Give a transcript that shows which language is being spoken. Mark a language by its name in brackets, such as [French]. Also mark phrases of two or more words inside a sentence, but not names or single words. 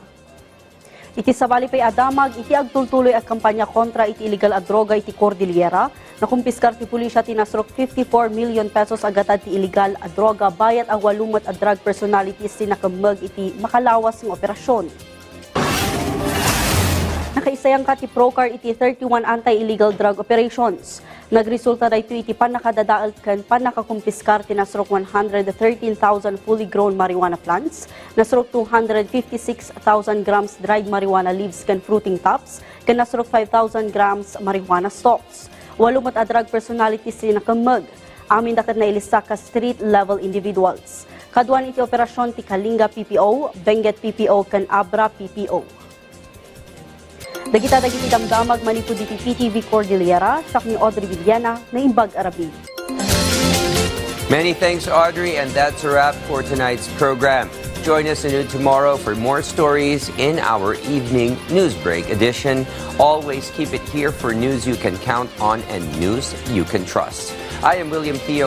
[Iloko] Iti sabali pay adamag, iti agtultuloy a kampanya kontra iti illegal a droga iti Cordillera, na kumpiskar ti pulisya tinasrok 54 million pesos agatad ti illegal a droga bayat ang 8 a [English] drug personalities [Iloko] ti nakamag iti makalawas ng operasyon. Nakaisayang ka ti Procar iti 31 [English] anti-illegal drug operations. [Iloko] Nagresulta dahito iti panakadadaal kan panakakumpiskar tinasrok 113,000 [English] fully grown marijuana plants, [Iloko] nasrok 256,000 grams [English] dried marijuana leaves [Iloko] kan [English] fruiting tops, [Iloko] kan nasrok 5,000 grams [English] marijuana stalks. [Iloko] 8 a [English] drug personalities [Iloko] ti nakamag, amin dakat na ilista ka [English] street level individuals. [Iloko] Kaduan iti operasyon ti Kalinga PPO, Benguet PPO kan Abra PPO. Dagiti damdamag manipud iti PTV Cordillera, siak ni Audrey Villena, Naimbag Arabi. [English] Many thanks, Audrey, and that's a wrap for tonight's program. Join us anew tomorrow for more stories in our evening news break edition. Always keep it here for news you can count on and news you can trust. I am William Theo.